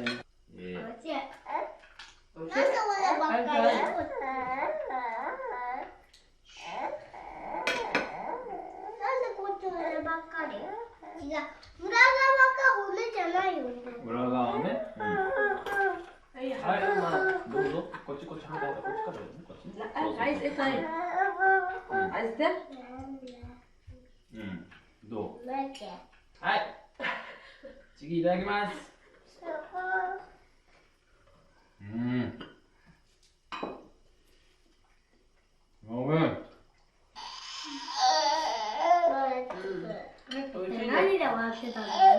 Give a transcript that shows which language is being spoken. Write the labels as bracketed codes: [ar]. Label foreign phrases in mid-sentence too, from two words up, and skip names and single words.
[ja] なんで俺ばっかりなんでこっち俺ばっかり違う。裏側が骨じゃないよね。裏側ね。はい、はい、どうぞ。こっち、こっち、反対だ。こっちからだよね。こっちね。 [ar] عايز ايه طيب؟ عايز ده؟ [ja] うん。どう？待って。はい。次いただきます。うん。ごめん。何で笑ってたんだろうね。